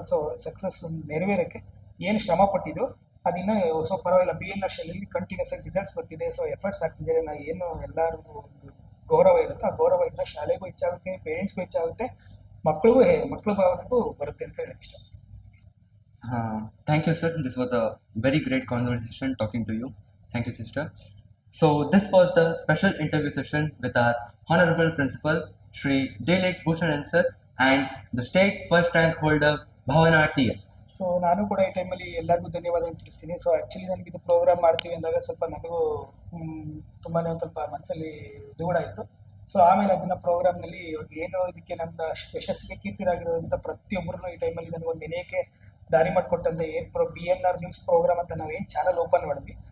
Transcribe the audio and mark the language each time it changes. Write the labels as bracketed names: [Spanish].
[Kannada] So success ನೆರವೇರೋಕ್ಕೆ ಏನು ಶ್ರಮ ಪಟ್ಟಿದ್ದು ಅದಿನ್ನೂ ಸ್ವಲ್ಪ ಪರವಾಗಿಲ್ಲ. BNR ಶಾಲೆಯಲ್ಲಿ ಕಂಟಿನ್ಯೂಸ್ ಆಗಿ ರಿಸಲ್ಟ್ಸ್ ಬರ್ತಿದೆ. ಸೊ ಎಫರ್ಟ್ಸ್ ಆಗ್ತಿದ್ದಾರೆ. ನಾವು ಏನು ಎಲ್ಲರೂ ಒಂದು ಗೌರವ ಇರುತ್ತೆ, ಆ ಗೌರವ ಇಂದ ಶಾಲೆಗೂ ಹೆಚ್ಚಾಗುತ್ತೆ, ಪೇರೆಂಟ್ಸ್ಗೂ ಹೆಚ್ಚಾಗುತ್ತೆ, ಮಕ್ಕಳ ಭಾವನೆಗೂ ಬರುತ್ತೆ ಅಂತ ಹೇಳಕ್ಕೆ ಇಷ್ಟ. [English] Thank you, sir. This was a very great conversation talking to you. Thank you, sister. So this was the special interview session with our Honorable Principal, Shri Daylight Bhushan sir, and the state first rank holder, Bhavana TS. [Kannada] So ನಾನು ಕೂಡ ಈ ಟೈಮಲ್ಲಿ ಎಲ್ಲರಿಗೂ ಧನ್ಯವಾದಗಳು ತಿಳಿಸ್ತೀನಿ. So actually ನನಗೆ ಇದು program ಮಾಡ್ತೀವಿ ಅಂದಾಗ ಸ್ವಲ್ಪ ನನಗೂ ತುಂಬಾ ಒಂದು ಸ್ವಲ್ಪ ಮನಸ್ಸಲ್ಲಿ ದೂರ ಇತ್ತು. ಸೊ ಆಮೇಲೆ ಅದನ್ನು ಪ್ರೋಗ್ರಾಮ್ನಲ್ಲಿ ಏನು ಇದಕ್ಕೆ ನನ್ನ ಯಶಸ್ಸಿಗೆ ಕೀರ್ತಿರಾಗಿರೋದಂಥ ಪ್ರತಿಯೊಬ್ಬರನ್ನು ಈ ಟೈಮಲ್ಲಿ ನನಗೊಂದು ನೆನೆಯಕ್ಕೆ ದಾರಿ ಮಾಡಿಕೊಟ್ಟಂತೆ ಏನು BNR ನ್ಯೂಸ್ ಪ್ರೋಗ್ರಾಮ್ ಅಂತ ನಾವೇನು ಚಾನಲ್ ಓಪನ್ ಮಾಡಿದ್ವಿ